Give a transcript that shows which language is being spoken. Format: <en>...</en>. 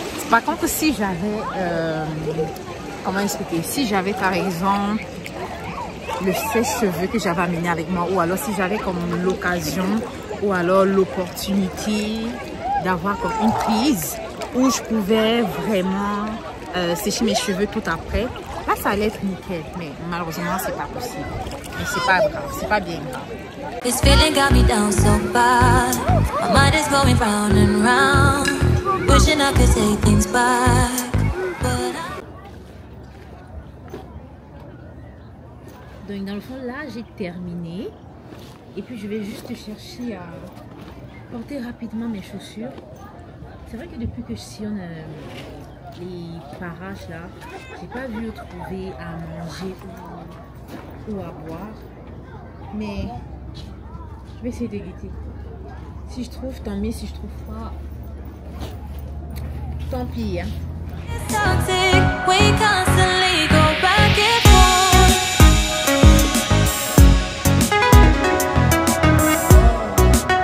<fr>Par contre si j'avais comment expliquer, si j'avais par exemple le sèche-cheveux que j'avais amené avec moi, ou alors si j'avais comme l'occasion ou alors l'opportunité d'avoir comme une prise où je pouvais vraiment sécher mes cheveux tout après, là ça allait être nickel. Mais malheureusement c'est pas possible. Mais c'est pas grave, c'est pas bien grave.</fr> <en>this feeling got me down so bad. My mind is going round and round. Wishing I could take things back. But</en> <fr>Donc dans le fond là j'ai terminé. Et puis je vais juste chercher à porter rapidement mes chaussures. C'est vrai que depuis que je sillonne les parages là, j'ai pas vu trouver à manger ou à boire. Mais je vais essayer de guetter. Si je trouve, tant mieux. Si je trouve pas, tant pis. Hein.</fr> <en>it's toxic, we constantly go back and forth. Like no one else has done before. We constantly go back and like no one else has done before.</en>